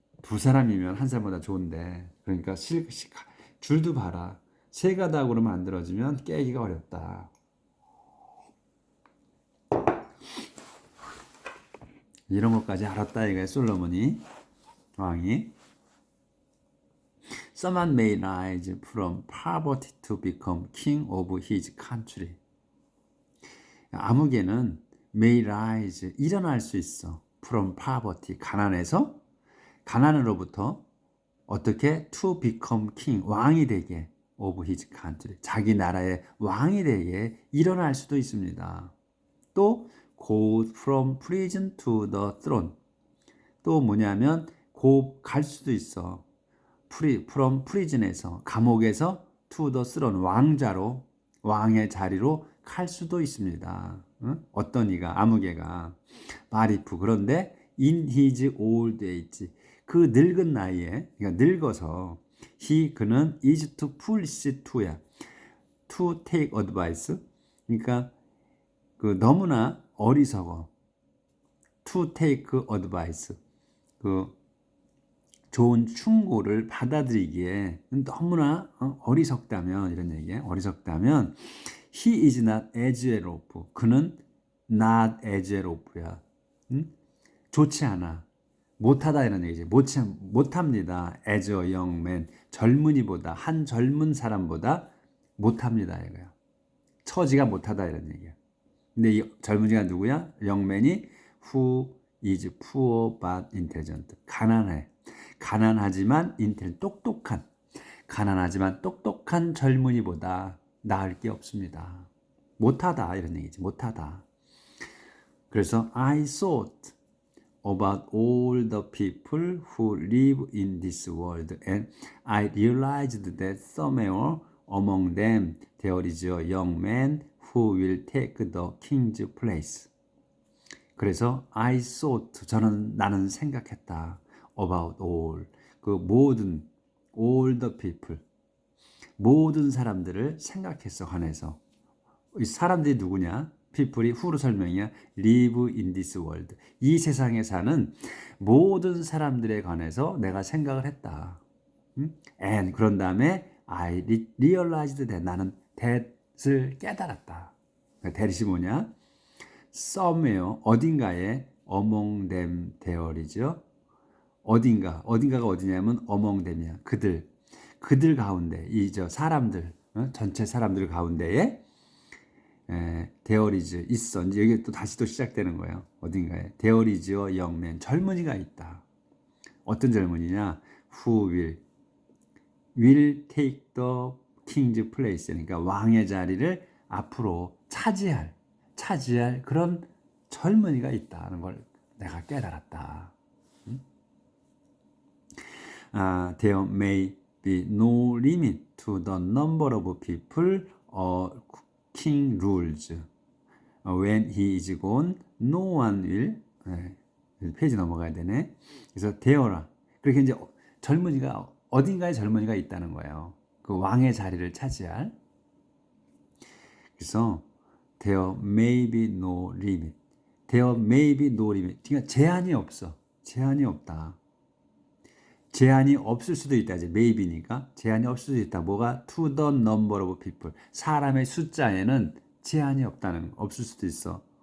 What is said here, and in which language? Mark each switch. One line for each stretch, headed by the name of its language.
Korean: 두 사람이면 한 사람보다 좋은데 그러니까 줄도 봐라. 세 가닥으로 만들어지면 깨기가 어렵다. 이런 것까지 알았다 이거예요. 솔로몬이 왕이.
English: Someone may rise from poverty to become king of his country.
Korean: 아무개는
English: may rise
Korean: 일어날 수 있어.
English: from poverty
Korean: 가난에서 가난으로부터 어떻게
English: to become king
Korean: 왕이 되게
English: of his country
Korean: 자기 나라의 왕이 되게 일어날 수도 있습니다.
English: 또 go from prison to the throne
Korean: 또 뭐냐면 갈 수도 있어.
English: from prison에서
Korean: 감옥에서
English: to the throne
Korean: 왕자로 왕의 자리로 갈 수도 있습니다. 응? 어떤 이가 아무개가 마리프 그런데
English: in his old age
Korean: 그 늙은 나이에 그러니까 늙어서 그는
English: is too foolish to야 to take advice
Korean: 그러니까 그 너무나 어리석어 to take advice 그 좋은 충고를 받아들이기에 너무나 어리석다면 이런 얘기예요. 어리석다면
English: he is not as well off.
Korean: 그는
English: not as well off야.
Korean: 좋지 않아. 못하다 이런 얘기지. 못합니다.
English: as a young man.
Korean: 젊은이보다 한 젊은 사람보다 못합니다 이거야. 처지가 못하다 이런 얘기야. 근데 이 젊은이가 누구야?
English: young man이 who is poor but intelligent.
Korean: 가난해. 가난하지만 똑똑한 가난하지만 똑똑한 젊은이보다 나을 게 없습니다. 못하다 이런 얘기지. 못하다. 그래서
English: I thought about all the people who live in this world and I realized that somewhere among them there is a young man who will take the king's place.
Korean: 그래서
English: I thought
Korean: 나는 생각했다.
English: about all
Korean: 그 모든
English: all the people
Korean: 모든 사람들을 생각해서 관해서 이 사람들이 누구냐? people이 who로 설명이야.
English: live in this world
Korean: 이 세상에 사는 모든 사람들에 관해서 내가 생각을 했다.
English: and
Korean: 그런 다음에
English: I realized that
Korean: 나는 that을 깨달았다. that이 뭐냐?
English: somewhere
Korean: 어딘가에
English: among them there이죠.
Korean: 어딘가가 어디냐면
English: among them
Korean: 이야. 그들 가운데 사람들 전체 사람들 가운데에
English: there is
Korean: 있어. 이제 여기 또 다시 또 시작되는 거예요. 어딘가에
English: there is a young man
Korean: 젊은이가 있다. 어떤 젊은이냐?
English: who will take the king's place
Korean: 그러니까 왕의 자리를 앞으로 차지할 그런 젊은이가 있다는 걸 내가 깨달았다.
English: There may be no limit to the number of people a king rules. When he is gone, no one will.
Korean: 페이지 넘어가야 되네. 그래서 되어라. 그렇게 이제 젊은이가 어딘가에 젊은이가 있다는 거예요. 그 왕의 자리를 차지할. 그래서
English: there may be no limit. There may be no limit.
Korean: 그러니까 제한이 없어. 제한이 없다. 제한이 없을 수도 있다. 이제 maybe니까 제한이 없을 수도 있다. 뭐가
English: to the number of people.
Korean: 사람의 숫자에는 제한이 없을 수도 있어.